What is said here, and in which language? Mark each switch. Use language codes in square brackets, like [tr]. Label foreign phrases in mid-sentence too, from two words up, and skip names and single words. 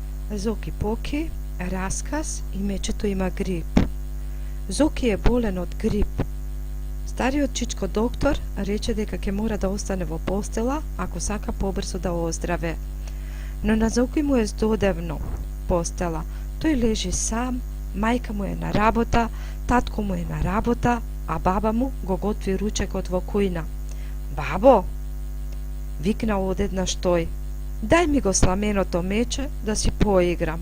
[mk] Зоки Поки, расказ и мечето има грип. Зоки је болен од грип. Стариот чичко доктор рече дека ќе mora да остане во постела ако сака побрзо да оздраве. Но на Zoki му е здодевно постела. Тој лежи сам, мајка му е на работа, татко му е на работа, а баба му го готви ручекот во кујна. Бабо, викна одеднаш тој, дај ми го сламеното мече да си поиграм.